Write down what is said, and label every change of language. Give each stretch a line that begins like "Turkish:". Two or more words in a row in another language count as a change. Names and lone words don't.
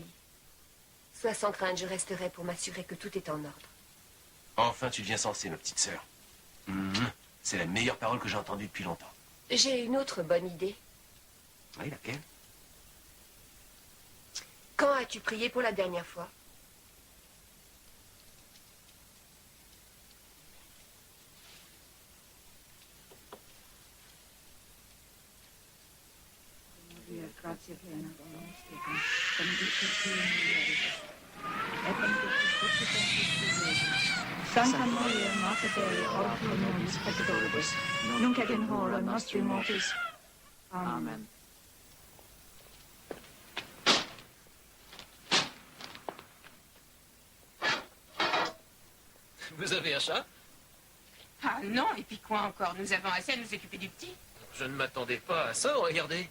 French: Sois sans crainte, je resterai pour m'assurer que tout est en ordre. Enfin, tu deviens sensée, ma petite sœur. C'est la meilleure parole que j'ai entendue depuis longtemps. J'ai une autre bonne idée. Oui, laquelle? Quand as-tu prié pour la dernière fois?
Latin: Grazie piena, benedicta tu in mulieribus, et benedictus fructus ventris tui, Sancta Maria, Mater Dei, ora pro nobis peccatoribus, nunc et in hora nostri mortis. Amen.
French: Vous avez un chat? Ah non, et puis quoi encore? Nous avons assez à nous occuper du petit. Je ne m'attendais pas à ça, regardez.